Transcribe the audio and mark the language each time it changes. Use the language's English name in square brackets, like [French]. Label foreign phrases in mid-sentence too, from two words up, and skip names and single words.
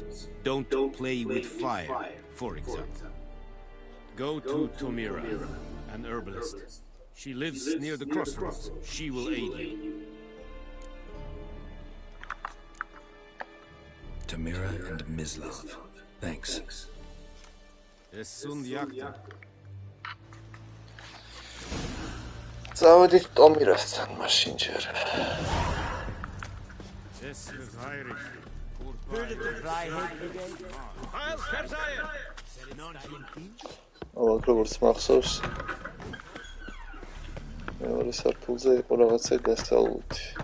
[English] Don't play with fire, for example. Go to Tomira, an herbalist. She lives near the crossroads. She will aid you. Tomira and Mislav. Thanks. [Georgian] წავედით ტომირასთან მაშინ ჯერ. აქ როგორც მახსოვს მეორე სართულზე იყო რაღაცა დასავლეთი.